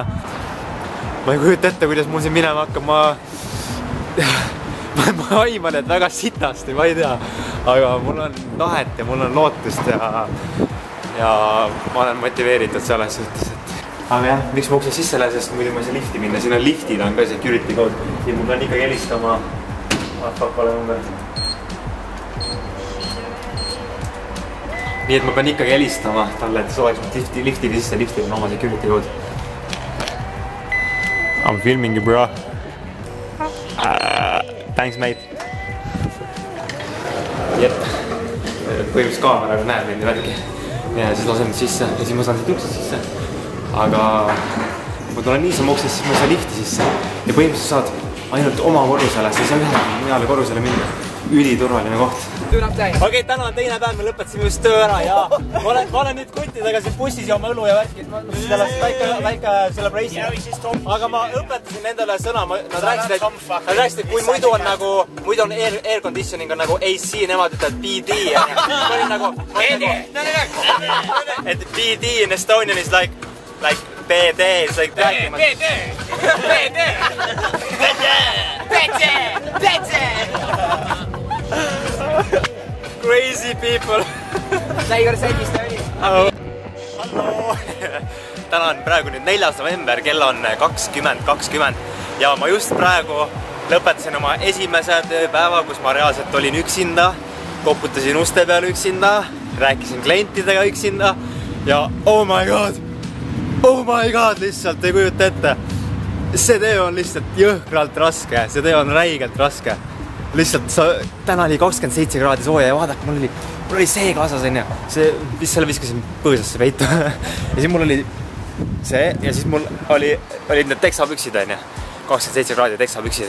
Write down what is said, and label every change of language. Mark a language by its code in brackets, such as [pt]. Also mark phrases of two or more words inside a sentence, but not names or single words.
[et] Ma ei kujuta ette, kuidas mul siin minema hakkab, ma aiman, et väga sitasti, ma ei tea, aga mul on tahet ja mul on lootust ja ma olen motiveeritud selles suhtes, et aga jah, miks ma ukse sisse lähen, sest muidu ma ei saa lifti minna, siin on liftid, on ka [en] security code, [et] siin ma pean ikkagi helistama vale number. Nii et ma pean ikkagi helistama talle, et see oleks lifti sisse, liftil on oma [en] security code. I'm filming you, bro. Thanks, mate. [et] Jep. Põhimõtteliselt kaameraga näeb neid värgi. Ja siis lasen sisse ja siis ma saan siit ukse sisse. Aga kui tulen niisama uksest, siis ma saan lifti sisse. Ja põhimõtteliselt saad ainult oma korrusele, sa ei saa ühele korrusele minna. Üliturvaline koht. Okei, täna on teine päev, me lõpetasime just töö ära ja ma olen nüüd kuttidega siin bussis ja oma õlu ja värki, väike celebration. Aga ma õpetasin nendele sõna, nad rääkisid, et kui muidu on [en] air conditioning [et] on nagu AC, nemad ütlevad BD. Ma olin nagu, et [en] BD in Estonian is like BD, it's like BD. Crazy people. Now you gotta say this story. [et] Hallo. Täna on praegu nüüd 4. november, kell on 20:20 ja ma just praegu lõpetasin oma esimese tööpäeva, kus ma reaalselt olin üksinda, koputasin uste peal üksinda, rääkisin klientidega üksinda ja [en] oh my god, [et] lihtsalt ei kujuta ette. See töö on lihtsalt jõhkralt raske, see töö on räigelt raske. Lihtsalt täna oli 27 kraadi sooja ja vaadake, mul oli see kaasas, selle viskasin põõsasse peitu. Ja siis mul oli see ja siis mul olid need teksapüksid, 27 kraadi teksapüksid.